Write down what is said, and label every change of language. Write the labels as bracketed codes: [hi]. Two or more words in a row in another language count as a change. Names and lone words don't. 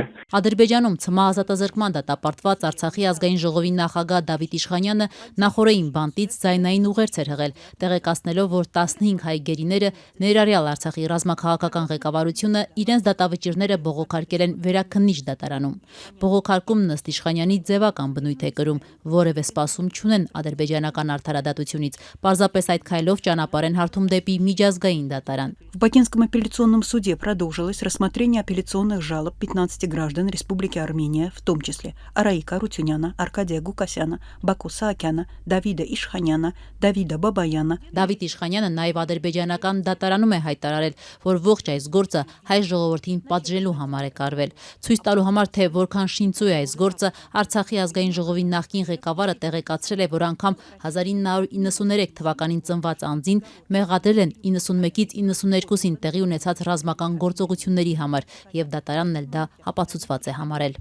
[hy] Ադրբեջանում ՑՄԱ ազատազրկման դատապարտված Արցախի ազգային ժողովի նախագահ Դավիթ Իշխանյանը նախորդին բանտից ձայնային ուղերձ էր հղել, տեղեկացնելով, որ 15 հայ գերիները, ներառյալ Արցախի ռազմաքաղաքական ղեկավարությունը, իրենց դատավճիռները բողոքարկել են Վերաքննիչ դատարանում։ Բողոքարկումն ըստ Իշխանյանի ձևական բնույթ է կրում, որևէ սպասում չունեն ադրբեջանական արդարադատությունից, պարզապես այդ քայլով ճանապարհ են հարթում դեպի միջազգային դատարան։ [ru] В Бакинском апелляционном суде продолжилось рассмотрение апелляционных жалоб 15 граждан Республики Армения, в том числе Араика Рутюняна, Аркадия Гукасяна, Баку Саакяна, Давида Ишханяна, Давида Բաբայանը։ [hy] Դավիթ Իշխանյանը նաև ադրբեջանական դատարանում է հայտարարել, որ ողջ այս գործը հայ ժողովրդին պատժելու համար է կարվել։ Ցույց տալու համար, թե որքան շինծու է այս գործը, Արցախի ազգային ժողովի նախկին ղեկավարը տեղեկացրել է, որ անգամ 1993 թվականին ծնված անձին մեղադրել են 91-ից 92-ին տեղի ունեցած ռազմական գործողությունների համար, եւ դատարանն էլ դա ապացուցված է համարել։